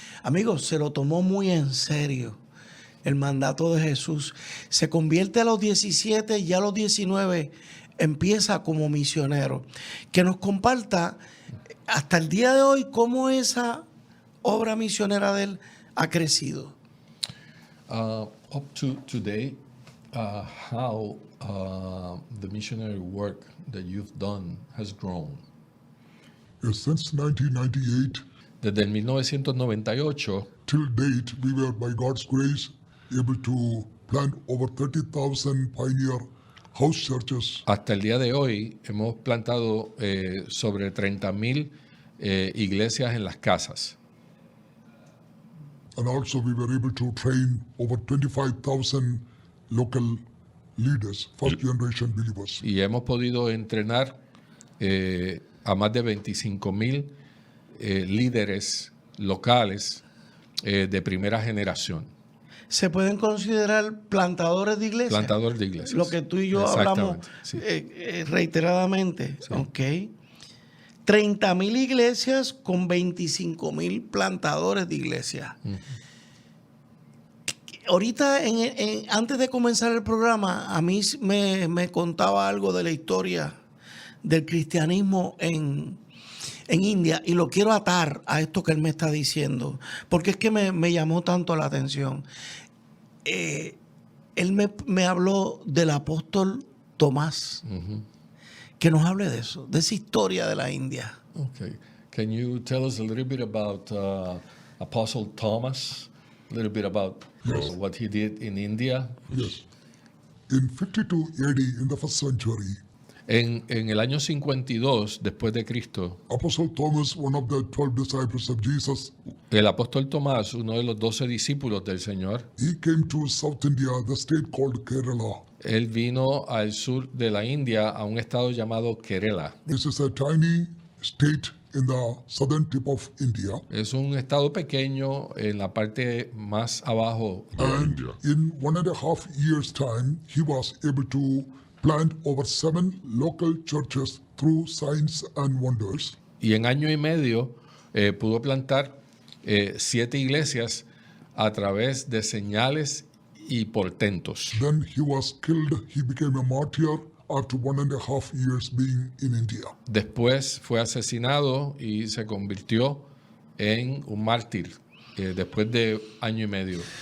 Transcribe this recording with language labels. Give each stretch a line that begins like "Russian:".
Spanish: Amigos, se lo tomó muy en serio. El mandato de Jesús se convierte a los 17 y a los 19 empieza como misionero. Que nos comparta hasta el día de hoy cómo esa obra misionera de él ha crecido.
English: Up to today, how the missionary work that you've done has grown. Since 1998
Spanish: Desde el 1998
English: till date, we were, by God's grace, able to plant over 30,000 pioneer house churches,
Spanish: hasta el día de hoy hemos plantado sobre 30,000 iglesias en las casas.
English: and also we were able to train over 25,000 local leaders, first generation believers.
Spanish: Y hemos podido entrenar a más de 25,000 líderes locales de primera generación. Se pueden considerar plantadores de iglesias. Plantadores de iglesias. Lo que tú y yo hablamos Sí. reiteradamente. Sí. Ok. 30,000 iglesias con 25,000 plantadores de iglesias. Ahorita, antes de comenzar el programa, a mí me contaba algo de la historia del cristianismo en India, y lo quiero atar a esto que él me está diciendo, porque es que me llamó tanto la atención. Él me habló del apóstol Tomás, que nos hable de eso, de esa historia de la India.
English: Okay. Can you tell us a little bit about Apostle Thomas? A little bit about what he did in India? Yes. In 52 AD, in the first century,
Spanish: En el año 52 después de Cristo,
English: Apostle Thomas, one of the 12 disciples of Jesus,
Spanish: el apóstol Tomás, uno de los 12 discípulos del Señor,
English: he came to South India, the state called Kerala.
Spanish: él vino al sur de la India a un estado llamado Kerala.
English: This is a tiny state in the southern tip of India.
Spanish: Es un estado pequeño en la parte más abajo.
English: And in 1.5 years' time, he was able to plant over 7 local churches through signs and wonders.
Spanish: Y en año y medio pudo plantar 7 iglesias a través de señales y portentos.
English: Then he was killed. He became a martyr after 1.5 years being in India.
Spanish: Después fue asesinado y se convirtió en un mártir después de año y medio.